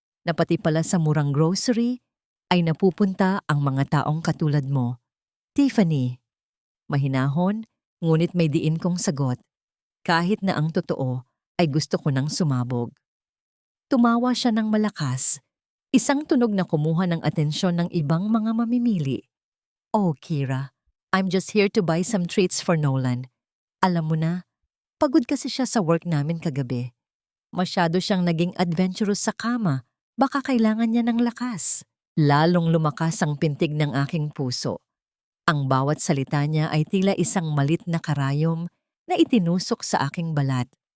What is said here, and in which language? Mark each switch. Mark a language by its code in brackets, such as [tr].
[tl] na pati pala sa murang grocery ay napupunta ang mga taong katulad mo. Tiffany, mahinahon, ngunit may diin kong sagot. Kahit na ang totoo ay gusto ko nang sumabog. Tumawa siya ng malakas, isang tunog na kumuha ng atensyon ng ibang mga mamimili. [en] Oh, Kira, I'm just here to buy some treats for Nolan. [tl] Alam mo na, pagod kasi siya sa work namin kagabi. Masyado siyang naging adventurous sa kama, baka kailangan niya ng lakas. Lalong lumakas ang pintig ng aking puso. Ang bawat salita niya ay tila isang malit na karayom na itinusok sa aking balat.